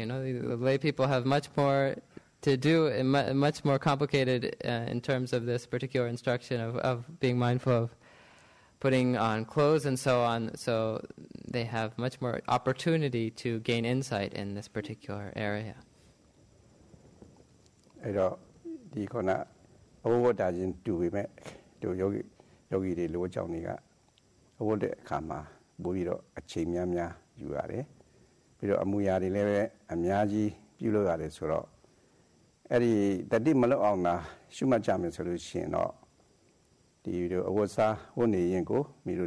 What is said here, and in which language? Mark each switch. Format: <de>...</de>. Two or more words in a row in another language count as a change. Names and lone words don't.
<en>The lay people have much more to do, and much more complicated in terms of this particular instruction of being mindful of putting on clothes and so on. So they have much more opportunity to gain insight in this particular area.</en> <my>အဲ့တော့ဒီခုနအဝတ်တာချင်းတူပေမဲ့တို့ယောဂီတွေလိုအကြောင်းတွေကအဝတ်တဲ့အခါမှာပို့ပြီးတော့အချိန်များများယူရတယ်ပြီးတော့အမူအရာတွေလည်းပဲအများကြီးပြု လုပ်ရတယ်ဆိုတော့အဲ့ဒီတတိမလွတ်အောင်လားရှုမှတ်ကြမယ်ဆိုလို့ရှိရင်တော့ဒီလိုအဝတ်စားဝတ်နေရင်ကိုမိတို့</my>